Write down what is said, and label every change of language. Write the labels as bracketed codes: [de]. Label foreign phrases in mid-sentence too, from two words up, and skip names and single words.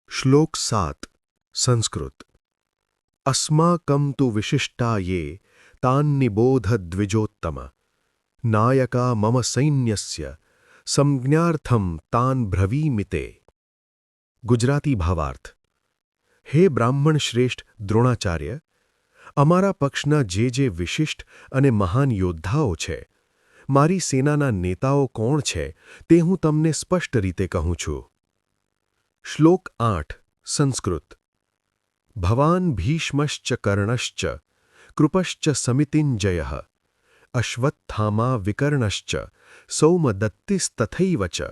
[gu] શ્લોક 7 સંસ્કૃત [sa] अस्माकं तु विशिष्टा ये तान् निबोध द्विजोत्तम नायका मम सैन्यस्य संज्ञार्थं तान् ब्रवीमि ते [gu] ગુજરાતી ભાવાર્થ હે બ્રાહ્મણ શ્રેષ્ઠ દ્રોણાચાર્ય, અમારા પક્ષના જે વિશિષ્ટ અને મહાન યોદ્ધાઓ છે, મારી સેનાના નેતાઓ કોણ છે તે હું તમને સ્પષ્ટ રીતે કહું છું. શ્લોક 8 સંસ્કૃત [sa] भवान भीष्मश्च कर्णश्च कृपश्च समितिंजयः अश्वत्थामा विकर्णश्च सौमदत्तिस्तथैव च.